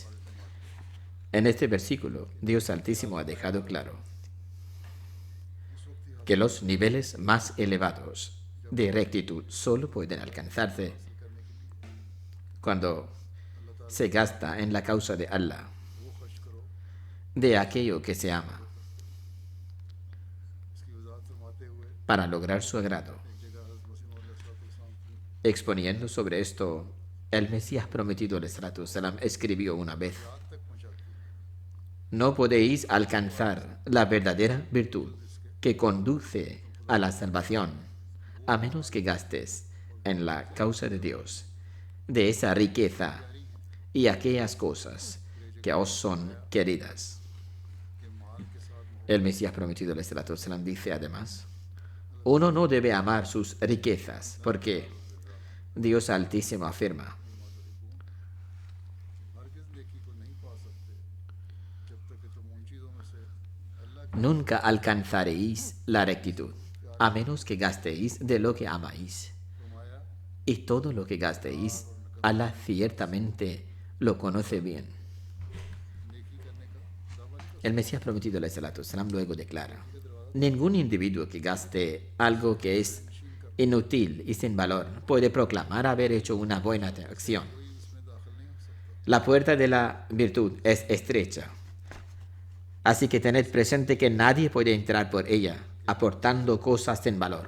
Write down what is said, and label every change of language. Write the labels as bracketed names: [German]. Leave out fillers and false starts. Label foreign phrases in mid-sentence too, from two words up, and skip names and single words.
[Spanish] En este versículo, Dios Altísimo ha dejado claro que los niveles más elevados de rectitud solo pueden alcanzarse cuando se gasta en la causa de Allah, de aquello que se ama, para lograr su agrado. Exponiendo sobre esto, el Mesías prometido [Arabic] عليه السلام [Spanish] escribió una vez: no podéis alcanzar la verdadera virtud que conduce a la salvación a menos que gastes en la causa de Dios de esa riqueza y aquellas cosas que os son queridas. El Mesías prometido [Arabic] عليه السلام [Spanish] dice además: uno no debe amar sus riquezas, porque Dios Altísimo afirma: nunca alcanzaréis la rectitud a menos que gastéis de lo que amáis, y todo lo que gastéis Allah ciertamente lo conoce bien. El Mesías prometido [Arabic] عليه السلام [Spanish] luego declara: ningún individuo que gaste algo que es inútil y sin valor puede proclamar haber hecho una buena acción. La puerta de la virtud es estrecha, así que tened presente que nadie puede entrar por ella aportando cosas sin valor.